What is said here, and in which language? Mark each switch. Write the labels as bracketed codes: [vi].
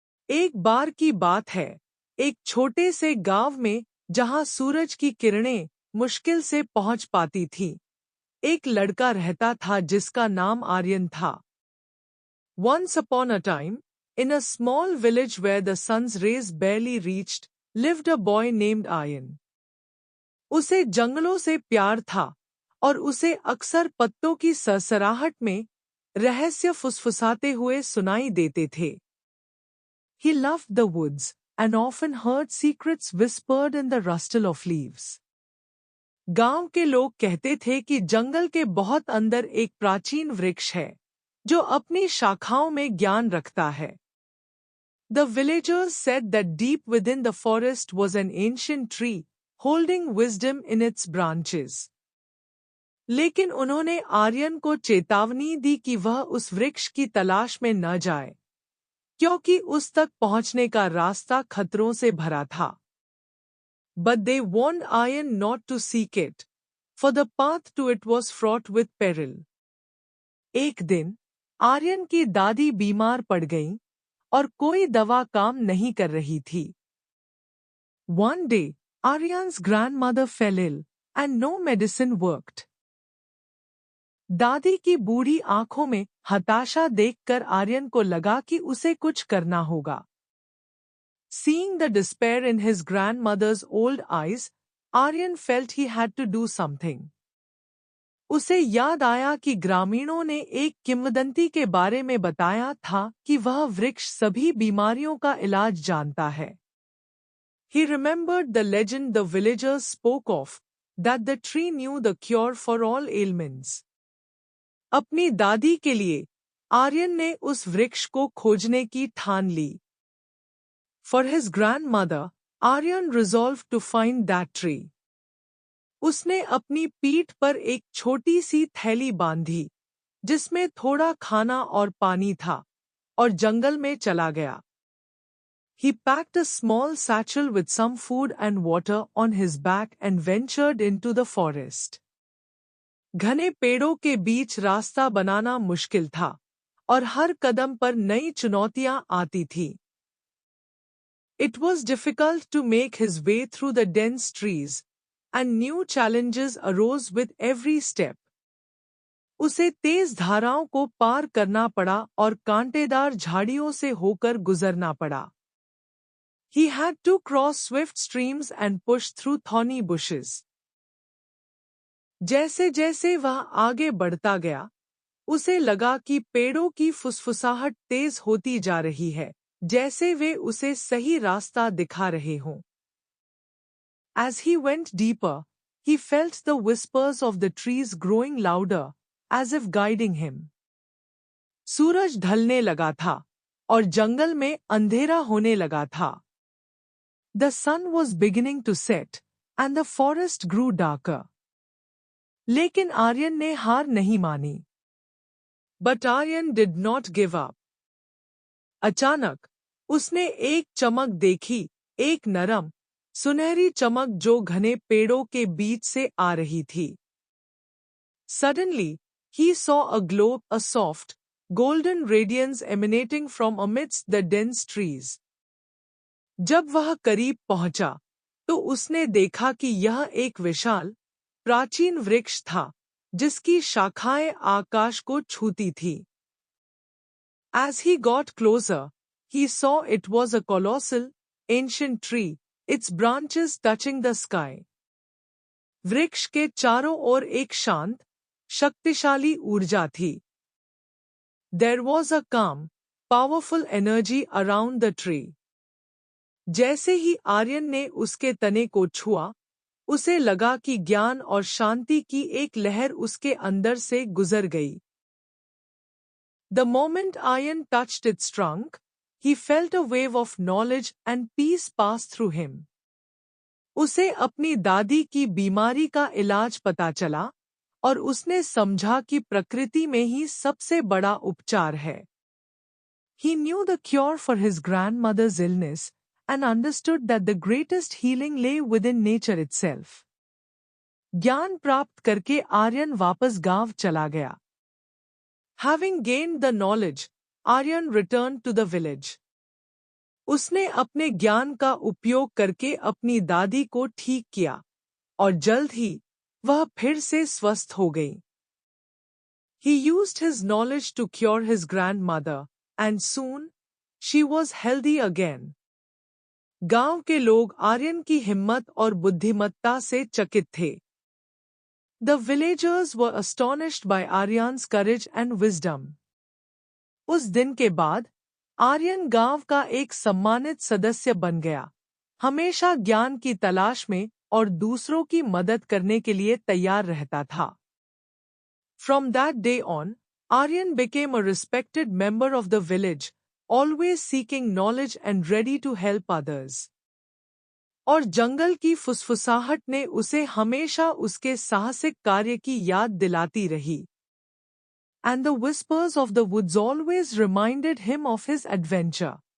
[hi] एक बार की बात है, एक छोटे से गांव में जहां सूरज की किरणें मुश्किल से पहुंच पाती थीं, एक लड़का रहता था जिसका नाम आर्यन था। [en] Once upon a time, in a small village where the sun's rays barely reached, lived a boy named Aryan. [hi] उसे जंगलों से प्यार था और उसे अक्सर पत्तों की सरसराहट में रहस्य फुसफुसाते हुए सुनाई देते थे। [en] He loved the woods and often heard secrets whispered in the rustle of leaves. [hi] गांव के लोग कहते थे कि जंगल के बहुत अंदर एक प्राचीन वृक्ष है जो अपनी शाखाओं में ज्ञान रखता है। [en] The villagers said that deep within the forest was an ancient tree, holding wisdom in its branches. [hi] लेकिन उन्होंने आर्यन को चेतावनी दी कि वह उस वृक्ष की तलाश में न जाए, क्योंकि उस तक पहुंचने का रास्ता खतरों से भरा था। [en] But they warned Aryan not to seek it, for the path to it was fraught with peril. [hi] एक दिन आर्यन की दादी बीमार पड़ गईं और कोई दवा काम नहीं कर रही थी। [en] One day, Aryan's grandmother fell ill, and no medicine worked. [hi] दादी की बूढ़ी आंखों में हताशा देखकर आर्यन को लगा कि उसे कुछ करना होगा। [en] Seeing the despair in his grandmother's old eyes, Aryan felt he had to do something. [hi] उसे याद आया कि ग्रामीणों ने एक किंवदंती के बारे में बताया था कि वह वृक्ष सभी बीमारियों का इलाज जानता है। [en] He remembered the legend the villagers spoke of, that the tree knew the cure for all ailments. [hi] अपनी दादी के लिए आर्यन ने उस वृक्ष को खोजने की ठान ली। [en] For his grandmother, Aryan resolved to find that tree. [hi] उसने अपनी पीठ पर एक छोटी सी थैली बांधी, जिसमें थोड़ा खाना और पानी था, और जंगल में चला गया। [en] He packed a small satchel with some food and water on his back and ventured into the forest. [hi] घने पेड़ों के बीच रास्ता बनाना मुश्किल था, और हर कदम पर नई चुनौतियां आती थीं। [en] It was difficult to make his way through the dense trees, and new challenges arose with every step. [hi] उसे तेज धाराओं को पार करना पड़ा और कांटेदार झाड़ियों से होकर गुजरना पड़ा। [en] He had to cross swift streams and push through thorny bushes. [hi] जैसे जैसे वह आगे बढ़ता गया, उसे लगा कि पेड़ों की फुसफुसाहट तेज होती जा रही है, जैसे वे उसे सही रास्ता दिखा रहे हों। [en] As he went deeper, he felt the whispers of the trees growing louder, as if guiding him. [hi] सूरज ढलने लगा था, और जंगल में अंधेरा होने लगा था। [en] The sun was beginning to set, and the forest grew darker. [hi] लेकिन आर्यन ने हार नहीं मानी। [en] But Aryan did not give up. [hi] अचानक, उसने एक चमक देखी, एक नरम, सुनहरी चमक जो घने पेड़ों के बीच से आ रही थी। [en] Suddenly, he saw a glow, a soft, golden radiance emanating from amidst the dense trees. [hi] जब वह करीब पहुंचा, तो उसने देखा कि यह एक विशाल, प्राचीन वृक्ष था, जिसकी शाखाएं आकाश को छूती थी। [en] As he got closer, he saw it was a colossal, ancient tree, its branches touching the sky. [hi] वृक्ष के चारों ओर एक शांत, शक्तिशाली ऊर्जा थी। [en] There was a calm, powerful energy around the tree. [hi] जैसे ही आर्यन ने उसके तने को छुआ, उसे लगा कि ज्ञान और शांति की एक लहर उसके अंदर से गुजर गई। [en] The moment Aryan touched its trunk, he felt a wave of knowledge and peace pass through him. [hi] उसे अपनी दादी की बीमारी का इलाज पता चला, और उसने समझा कि प्रकृति में ही सबसे बड़ा उपचार है। [en] He knew the cure for his grandmother's illness, and understood that the greatest healing lay within nature itself. [hi] ज्ञान प्राप्त करके आर्यन वापस गांव चला गया। [en] Having gained the knowledge, Aryan returned to the village. [hi] उसने अपने ज्ञान का उपयोग करके अपनी दादी को ठीक किया और जल्द ही वह फिर से स्वस्थ हो गई. [en] He used his knowledge to cure his grandmother, and soon she was healthy again. [hi] गांव के लोग आर्यन की हिम्मत और बुद्धिमत्ता से चकित थे. [en] The villagers were astonished by Aryan's courage and wisdom. [hi] उस दिन के बाद आर्यन गांव का एक सम्मानित सदस्य बन गया, हमेशा ज्ञान की तलाश में और दूसरों की मदद करने के लिए तैयार रहता था. [en] From that day on, Aryan became a respected member of the village, always seeking knowledge and ready to help others. [hi] और जंगल की फुसफुसाहट ने उसे हमेशा उसके साहसिक कार्य की याद दिलाती रही. [en] And the whispers of the woods always reminded him of his adventure.